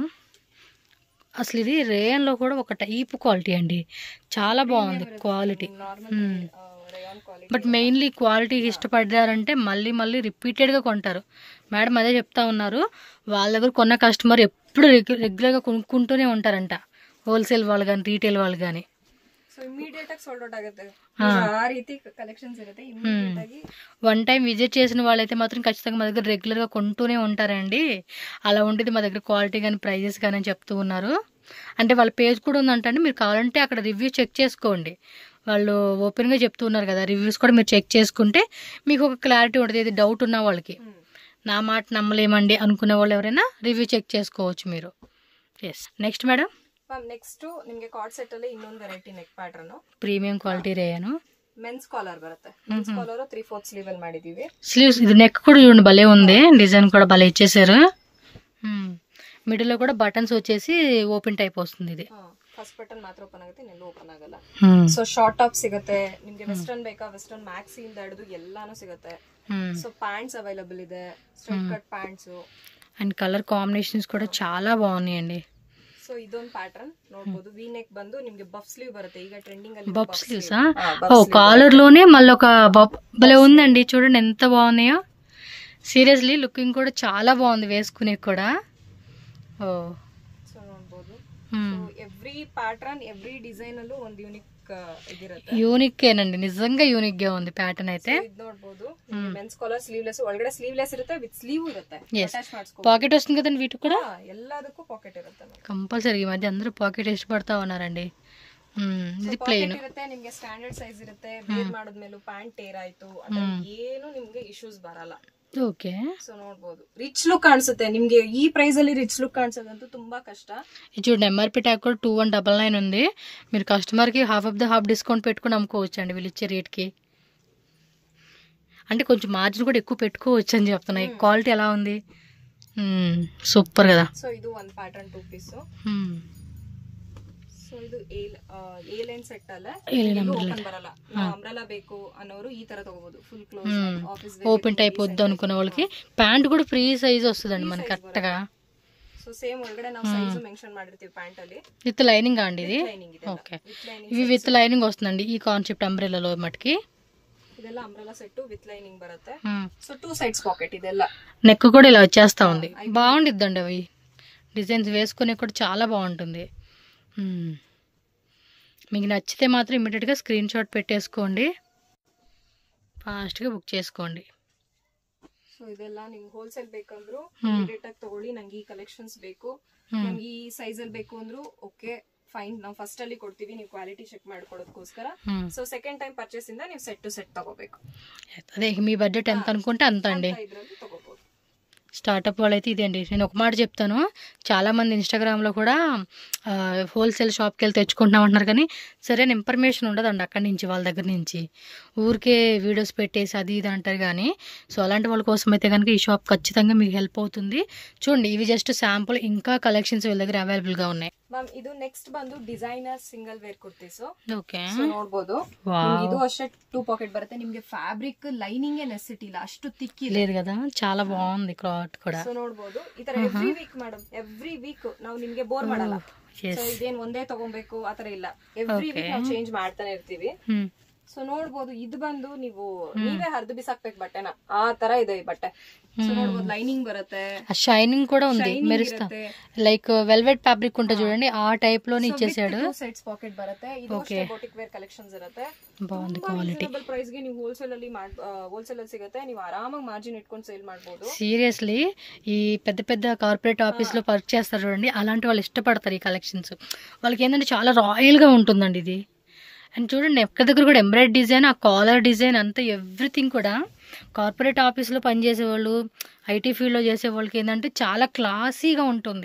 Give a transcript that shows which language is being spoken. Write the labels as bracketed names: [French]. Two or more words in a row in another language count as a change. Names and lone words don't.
[Telugu] అసలు ఇది రేయన్లో కూడా ఒక [English] type quality [Telugu] అండి, చాలా బాగుంది క్వాలిటీ. [English] but mainly quality [Telugu] ఇష్టపడ్డారంటే మళ్ళీ మళ్ళీ రిపీటెడ్గా కొంటారు. మేడం అదే చెప్తా ఉన్నారు, వాళ్ళ దగ్గర కొన్న కస్టమర్ ఎప్పుడు రెగ్యులర్గా కొనుక్కుంటూనే ఉంటారంట, ಹೋಲ್ಸೇಲ್ వాళ్ళు కానీ రీటೇಲ್ వాళ్ళు కానీ. [English] so immediate [Kannada] ಆಗಿ [English] sold out [Kannada] ಆಗುತ್ತೆ, ಆ ರೀತಿ ಕಲೆಕ್ಷನ್ಸ್ ಇರುತ್ತೆ ಇಮಿಡಿಯೇಟ್ ಆಗಿ. [English] one time visit [Telugu] చేసిన వాళ్ళైతే మాత్రం ఖచ్చితంగా మా దగ్గర రెగ్యులర్గా కొంటూనే ఉంటారండి. అలా ఉండేది మా దగ్గర క్వాలిటీ కానీ ప్రైజెస్ కానీ అని చెప్తూ ఉన్నారు. అంటే వాళ్ళ పేజ్ కూడా ఉందంటండి, మీరు కావాలంటే అక్కడ [English] review check [Telugu] చేసుకోండి. వాళ్ళు ఓపెన్గా చెప్తూ ఉన్నారు కదా, రివ్యూస్ కూడా మీరు చెక్ చేసుకుంటే మీకు ఒక క్లారిటీ ఉంటుంది. ఇది డౌట్ ఉన్న వాళ్ళకి, నా మాట నమ్మలేమండి అనుకునే వాళ్ళు ఎవరైనా [English] review check [Telugu] చేసుకోవచ్చు మీరు. [English] yes, next madam. [Kannada] ನೆಕ್ಸ್ಟ್ ನಿಮಗೆ [English] card set [Kannada] ಅಲ್ಲಿ ಇನ್ನೊಂದು [English] variety neck pattern, premium quality rayon. men's collar [Kannada] ಬರುತ್ತೆ. [English] men's collar 3/4 sleeve [Kannada] ಅಲ್ಲಿ ಮಾಡಿದೀವಿ. [Telugu] స్లీవ్స్ ఇది నెక్ కూడా చూడండి భలే ఉంది, డిజైన్ కూడా భలే ఇచ్చేసారు. మిడిల్ లో కూడా బటన్స్ వచ్చేసి [English] open type [Telugu] వస్తుంది. ఇది [English] first button [Kannada] ಮಾತ್ರ ಓಪನ್ ಆಗುತ್ತೆ, ಇನ್ನೆಲ್ಲೂ ಓಪನ್ ಆಗಲ್ಲ. [English] so short top [Kannada] ಸಿಗುತ್ತೆ ನಿಮ್ಗೆ, ವೆಸ್ಟರ್ನ್ ಬೇಕಾ [English] western maxi [Kannada] ಇಂದ ಹಿಡಿದು ಎಲ್ಲಾನು ಸಿಗುತ್ತೆ. [English] so pants available ಇದೆ, straight cut pants and colour combinations [Telugu] కూడా చాలా బాగున్నాయండి. [Kannada] ಸೊ ಇದೊಂದು ಪ್ಯಾಟರ್ನ್ ನೋಡಬಹುದು, [English] V neck [Kannada] ಬಂದು ನಿಮ್ಗೆ [English] puff sleeve [Kannada] ಬರುತ್ತೆ. ಈಗ ಟ್ರೆಂడింగ్ ಅಲ್ಲಿ [English] puff sleeves. [Telugu] ఓ కాలర్ లోనే మళ్ళీ ఒక భలే ఉందండి, చూడండి ఎంత బాగున్నాయో. [English] seriously looking [Telugu] కూడా చాలా బాగుంది వేసుకునే కూడా. ఓ [Kannada] ಸೊ ನೋಡಬಹುದು, [English] every pattern every design [Kannada] ಅಲ್ಲೂ ಒಂದು [English] యూనిక్ ಇದಿರುತ್ತೆ. [Telugu] యూనిక్ ఏనండి, నిజంగా యూనిక్ గా ఉంది ప్యాటర్న్ అయితే. [Kannada] ಇದು ನೋಡಬಹುದು, [English] men's collar sleeveless, [Kannada] ಒಳಗಡೆ ಸ್లీವ್ಲೆಸ್ ಇರುತ್ತೆ, [English] with sleeve [Kannada] ಇರುತ್ತೆ. ಅಟ್ಯಾಚ್ ಮಾಡ್ಸ್ಕೊ, [Telugu] పాకెట్ వస్తుంది కదండి వీటికి కూడా. [Kannada] ಎಲ್ಲದಕ್ಕೂ పాకెట్ ಇರುತ್ತೆ. [Telugu] కంపల్సరీ ఈ మధ్య అందరూ పాకెట్ ఇష్టపడతా ఉన్నారండి. ఇది ప్లేన్ [Kannada] ಇರುತ್ತೆ, ನಿಮ್ಗೆ [English] standard size [Kannada] ಇರುತ್ತೆ. ವೇರ್ ಮಾಡಿದ್ಮೇಲೆ [English] pant tear [Kannada] ಆಯ್ತು ಅದ್ರ ಏನು ನಿಮ್ಗೆ ಇಶ್ಯೂಸ್ ಬರಲ್ಲ. [Telugu] ఓకే. [Kannada] ಸೊ ನೋಡಬಹುದು, [English] rich look [Kannada] ಕಾಣಿಸುತ್ತೆ ನಿಮ್ಗೆ. ಈ ಪ್ರೈಸ್ ಅಲ್ಲಿ [English] rich look [Kannada] ಕಾಣಿಸೋದಂತೂ ತುಂಬಾ ಕಷ್ಟ. [Telugu] ఇది చూడండి [English] MRP tag [Telugu] కూడా 2199 ఉంది. మీరు కస్టమర్ కి [English] half of the half discount [Telugu] పెట్టుకుని అమ్ముకోవచ్చు అండి వీళ్ళు ఇచ్చే రేట్ కి. అంటే కొంచెం మార్జిన్ కూడా ఎక్కువ పెట్టుకోవచ్చు అని చెప్తున్నాయి. క్వాలిటీ ఎలా ఉంది, సూపర్ కదా. సో ఇది [English] one pattern 2 piece. [Kannada] ಸೊ ಇದು [English] A line set [Kannada] ಅಲ್ಲ, ಓಪನ್ ಬರಲ್ಲ. ಅಂಬ್ರೆಲಾ ಬೇಕು ಅನ್ನೋರು ಈ ತರ ತಗೋಬಹುದು. [English] full close office open type [Telugu] వద్దు అనుకునే వాళ్ళకి ప్యాంట్ కూడా [English] free size [Telugu] వస్తుందండి మనకి కరెక్ట్ గా. [English] so same [Kannada] ಒಳಗಡೆ ನಾವು [English] size mention [Kannada] ಮಾಡಿರ್ತೀವಿ ಪ್ಯಾಂಟ್ ಅಲ್ಲಿ. [English] with lining [Telugu] అండి ఇది. ఓకే, ఇవి [English] with lining [Telugu] వస్తుందండి ఈ కాన్సెప్ట్ అంబ్రెల్లాలో మటుకి. [Kannada] ಇದೆಲ್ಲ [English] umbrella set with lining [Kannada] ಬರುತ್ತೆ. [English] so 2 sides pocket. ಇದೆಲ್ಲ [Telugu] నెక్ కూడా ఇలా వచ్చేస్తా ఉంది, బాగుండిద్దండి. అవి డిజైన్స్ వేసుకునే కూడా చాలా బాగుంటుంది. మీకు నచ్చితే మాత్రం ఇమీడియట్గా [English] screen shot [Telugu] పెట్టేసుకోండి, ఫాస్ట్గా బుక్ చేసుకోండి. [Kannada] ಸೊ ಇದೆಲ್ಲ ನಿಮ್ಗೆ ಹೋಲ್ಸೇಲ್ ಬೇಕಂದ್ರು ಇಮಿಡಿಯೇಟ್ ಆಗಿ ತಗೊಳ್ಳಿ. ನಂಗೆ ಈ ಕಲೆಕ್ಷನ್ಸ್ ಬೇಕು, ನಂಗೆ ಈ ಸೈಜ್ ಅಲ್ಲಿ ಬೇಕು ಅಂದ್ರು [English] OK fine, [Kannada] ನಾವು ಫಸ್ಟ್ ಅಲ್ಲಿ ಕೊಡ್ತೀವಿ, ನೀವು [English] quality check [Kannada] ಮಾಡ್ಕೊಡೋದಕ್ಕೋಸ್ಕರ. [English] so second time purchase [Kannada] ಇಂದ ನೀವು [English] set to set [Kannada] ತಗೋಬೇಕು. [Telugu] అదే మీ బడ్జెట్ ఎంత అనుకుంటే అంత అండి. [Kannada] ಇದ್ರಲ್ಲಿ ತಗೋಬಹುದು. [Telugu] స్టార్టప్ వాళ్ళైతే ఇదే అండి. నేను ఒక మాట చెప్తాను, చాలామంది ఇన్స్టాగ్రామ్లో కూడా హోల్సేల్ షాప్కి వెళ్ళి తెచ్చుకుంటున్నాం అంటున్నారు, కానీ సరైన ఇన్ఫర్మేషన్ ఉండదండి అక్కడి నుంచి, వాళ్ళ దగ్గర నుంచి ఊరికే వీడియోస్ పెట్టేసి అది ఇది అంటారు. కానీ సో అలాంటి వాళ్ళ కోసం అయితే కనుక ఈ షాప్ ఖచ్చితంగా మీకు హెల్ప్ అవుతుంది. చూడండి, ఇవి [English] just sample, [Telugu] ఇంకా కలెక్షన్స్ వీళ్ళ దగ్గర అవైలబుల్గా ఉన్నాయి. [Kannada] ಮ್ಯಾಮ್ ಇದು ನೆಕ್ಸ್ಟ್ ಬಂದು [English] designer single wear kurtis. [Kannada] ಓಕೆ, ಸೊ ನೋಡಬಹುದು, ಇದು ಅಷ್ಟೇ 2 ಪಾಕೆಟ್ ಬರುತ್ತೆ. ನಿಮ್ಗೆ [English] fabric lining necessity [Kannada] ಇಲ್ಲ, ಅಷ್ಟು ತಿಕ್ಕಿ [Telugu] లేదు కదా, చాలా బాగుంది క్లాత్ కూడా. [Kannada] ಸೊ ನೋಡಬಹುದು, ಈ ತರ [English] every week madam, every week [Kannada] ನಾವು ನಿಮ್ಗೆ ಬೋರ್ ಮಾಡಲ್ಲ. ಸೊ ಇದೇನ್ ಒಂದೇ ತಗೊಬೇಕು ಆತರ ಇಲ್ಲ, [English] every week [Kannada] ನಾವು ಚೇಂಜ್ ಮಾಡ್ತಾನೆ ಇರ್ತೀವಿ. ಸೊ ನೋಡಬಹುದು, ಇದು ಬಂದು ನೀವು ನೀವೇ ಹರಿದು ಬಿಸಾಕ್ಬೇಕು ಬಟ್ಟೆನ, ಆ ತರ ಇದೆ ಈ ಬಟ್ಟೆ. సో ನೋಡಬಹುದು, ಲೈನಿಂಗ್ ಬರುತ್ತೆ, [Telugu] షైనింగ్ కూడా ఉంది, మెరుస్తా [English] like velvet fabric [Telugu] ఉంటుంది చూడండి, ఆ టైప్ లోనే ఇచ్చేసాడు. [English] 2 sides pocket [Kannada] బರುತ್ತೆ. ಇದು ಅಷ್ಟೇ [English] boutique wear collections [Kannada] ಇರುತ್ತೆ. [Telugu] బాగుంది క్వాలిటీ. [Kannada] ಪ್ರೈಸ್ ಗೆ ನೀವು ಹೋಲ್ಸೇಲ್ ಅಲ್ಲಿ ಸಿಗುತ್ತೆ, ನೀವು ಆರಾಮಾಗಿ ಮಾರ್ಜಿನ್ ಇಟ್ಕೊಂಡು ಸೇಲ್ ಮಾಡಬಹುದು. [Telugu] సీరియస్లీ ఈ పెద్ద పెద్ద [English] corporate office [Telugu] లో వర్క్ చేస్తారు చూడండి, అలాంటి వాళ్ళు ఇష్టపడతారు ఈ కలెక్షన్స్. వాళ్ళకి ఏంటంటే చాలా రాయల్ గా ఉంటుందండి ఇది. అండ్ చూడండి, ఎక్కడి దగ్గర కూడా [English] embroidery design, [Telugu] ఆ [English] collar design [Telugu] అంతా ఎవ్రీథింగ్ కూడా కార్పొరేట్ ఆఫీస్లో పనిచేసేవాళ్ళు, [English] IT field [Telugu] చేసే వాళ్ళకి ఏంటంటే చాలా క్లాసీగా ఉంటుంది.